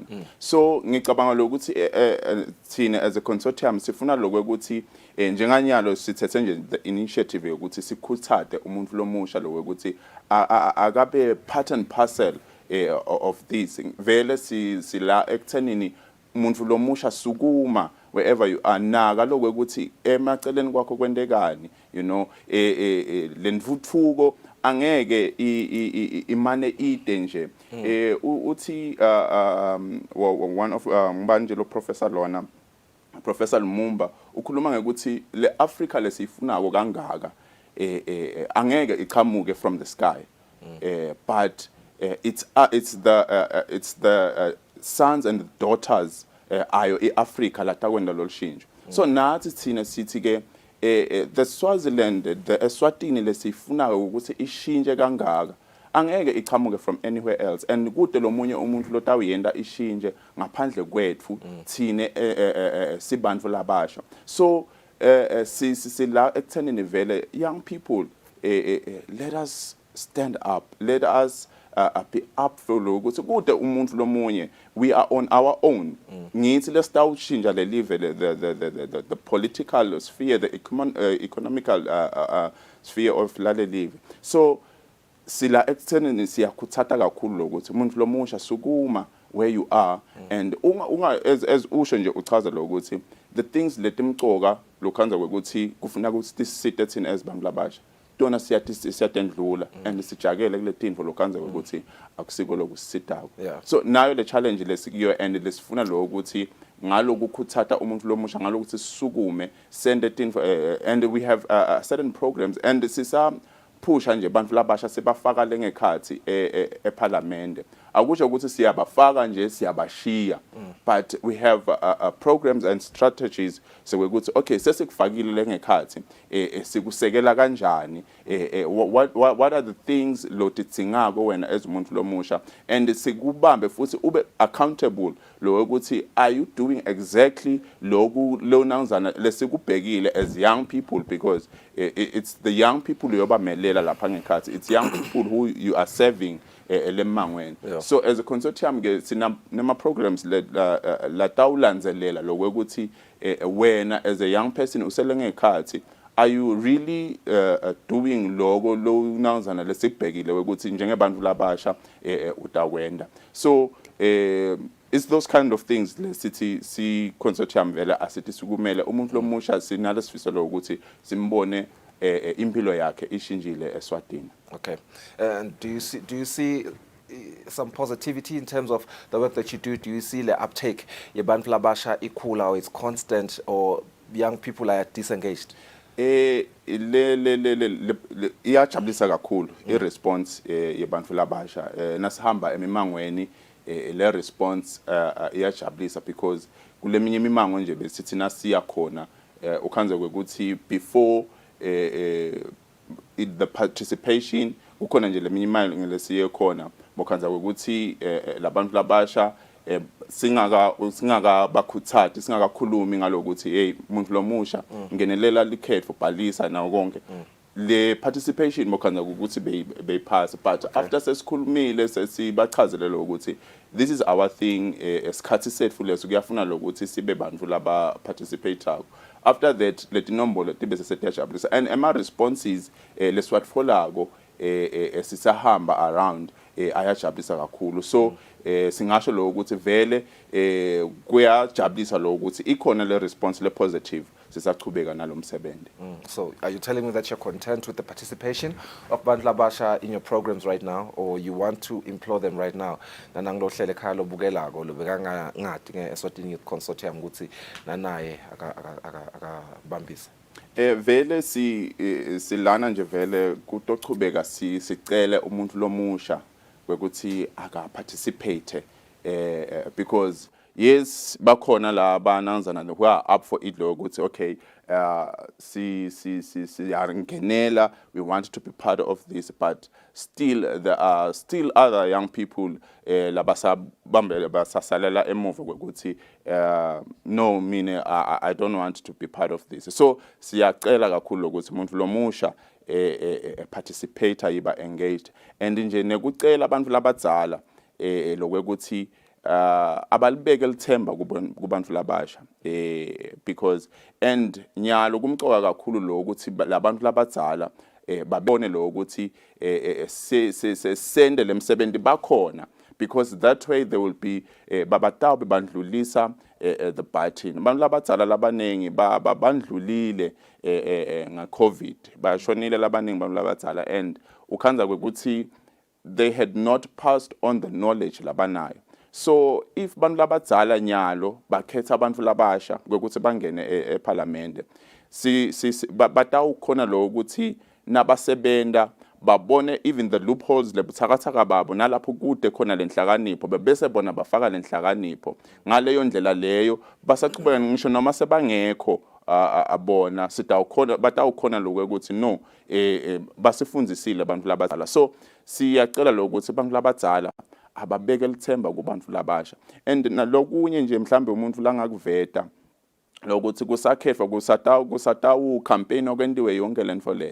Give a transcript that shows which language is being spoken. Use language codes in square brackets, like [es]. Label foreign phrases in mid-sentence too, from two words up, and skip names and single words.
[ss] So ngicabanga lokuthi thina [en] as a consortium [ss] sifuna lokho ukuthi njenganyalo sithethe nje [en] the initiative [ss] yokuthi sikhuthathe umuntu lomusha lokho ukuthi akabe [en] part and parcel of this. [ss] Vele sila ekuthenini umuntu lomusha sukuma [en] wherever you are [ss] naka lokho ukuthi emaceleni kwakho kwendekani, [en] you know, [ss] lendvutfuko angeke imane ide nje. Uthi [en] one of [ss] ngibanje lo professor lona, Professor Lumumba, ukhuluma ngekuthi le Africa lesifunako kangaka angeke iqhamuke [en] from the sky, but it's the sons and daughters [ss] ayo eAfrica latakwenda lolushinjo. So nathi thina sithi ke [en] the Swaziland, the Eswatini [ss] lesifunayo ukuthi ishinje kangaka angeke iqhamuke [en] from anywhere else, and [ss] kude lomunye umuntu lotawuyenda ishinje ngaphandle kwethu thine sibantu labasha. So sila ekuthenini vele [en] young people let us stand up, let us be up for [ss] ukuthi kude umuntu lomunye, [en] we are on our own. [ss] Ngithi lesitawushintsha le live [en] the political sphere, the economical sphere of [ss] lale live. So sila ekuthenini siyakhuthata kakhulu ukuthi umuntu lomusha sukuma [en] where you are, and as [ss] usho nje uchaza lokuthi [en] the things [ss] letimcoka lokhanza kwekuthi kufuna ukuthi sisite thina as bantu labasha tona siyatendlula and sijakele kule tinto lokhanza kwekuthi akusiko lokusitako. So nayo le challenge lesikiyo and lesifuna lo ukuthi ngalokukhuthatha umuntu lomusha ngalokuthi sisukume send tinto [en] and we have certain programs and [ss] sisa pusha nje bantu labasha sebafaka lengekhathi eParliament. Akusho ukuthi siyabafaka nje siyabashiya, [en] but we have programs and strategies [ss] sokuthi okay sesikufakile lengekhathi sikusekela kanjani, [en] what are the things [ss] lotitsingako wena [en] as [ss] umuntu lomusha, [en] and [ss] sikubambe futhi ube [en] accountable [ss] lo ukuthi [en] are you doing exactly [ss] loku lonanzana lesikubhekile [en] as young people, because it's the young people [ss] yobamelela lapha ngekhathi, [en] it's young people who you are serving lemangweni. [ss] So [en] as a consortium [ss] ke sina nema programs la tawulandzelela lokuthi wena [en] as a young person [ss] usele ngekhathi [en] are you really doing [ss] logo lonanzana lesikubhekile ukuthi njengebantu labasha utawenda. [en] So it's those kind of things [ss] lesithi si consortium vele asithi sukumele umuntu lomusha sinalesifiso lokuthi simbone impilo yakhe ishinjile eSwatini. [en] Okay. And do you see some positivity in terms of the work that you do? Do you see the uptake [ss] yebantu labasha ikhula, [en] or it's constant, or young people are disengaged? [ss] Iyajabulisa kakhulu i-response yebantu labasha nasihamba emimangweni le response iyajabulisa, because kule minye imimango nje besithi nasiya khona ukhanze kwekuthi before the participation ukhona nje leminye ngelesiye khona mokhanza ukuthi labantu labasha singaka bakhuthati singakakhulumi ngalokuthi hey umuntu lomusha ngenelela likhetho bhalisa nawo konke le participation mokhanza ukuthi beyipass, [en] but after [ss] sesikhulumile sesibachazele ukuthi [en] this is our thing, [ss] esikhathi sethu leso kuyafuna lokuthi sibe bantu laba participate. [en] After that [ss] let inombolo tibe sesiyajabulisa and ama responses leswatfolako sisahamba around ayajabulisa kakhulu. So singasho lo ukuthi vele kuyajabulisa lo ukuthi ikhona le response le positive sisachubeka nalomsebenzi. [en] So are you telling me that you're content with the participation of [ss] bantu labasha [en] in your programs right now, or you want to implore them right now [ss] nanangilohlele ekhaya lobukelako lobekanga ngadi ngeEswatini Youth Consortium ukuthi nanaye akabambisa? Vele silana nje vele kutochubeka sicele umuntu lomusha kwekuthi aka participate [en] because yes [ss] bakhona la bananzana [en] who are up for it [ss] lo ukuthi okay siyangenela, [en] we want to be part of this, but still there are still other young people [ss] labasabambele basasalela emuva kwekuthi [en] no mine I don't want to be part of this. [ss] So siyacela kakhulu ukuthi umuntu lomusha participate yiba engaged, and nje nekucela abantu labadzala lokwekuthi abalibeke lithemba kubantu labasha because and nyalo kumcoka kakhulu lo ukuthi labantu labadzala babone lo ukuthi sende lemsebenzi bakhona, [en] because that way they will be [ss] babatawu bandlulisa [en] the button. [ss] Abantu labadzala labanengi bandlulile COVID, bashonile labanengi abantu labadzala, and ukhanza kwekuthi [en] they had not passed on the knowledge [ss] labanayo. So if bantu labadzala nyalo bakhetha abantu labasha ukuthi bangene eParliament, batawukhona lo ukuthi nabasebenda babone [en] even the loopholes [ss] lebuthakathaka babo nalapho kude khona lenhlakanipho bese bona bafaka lenhlakanipho. Ngaleyo ndlela leyo basaqhubeka ngisho noma sebangekho abona sitawukhona batawukhona lokho ukuthi no basifundisile abantu labadzala. So siyacela ukuthi abantu labadzala ababeke lithemba kubantu labasha, and nalokunye nje mhlambe umuntu la ngakuveta lokuthi kusakhethwa kusatawu campaign okwendiwe yonke lento leyo.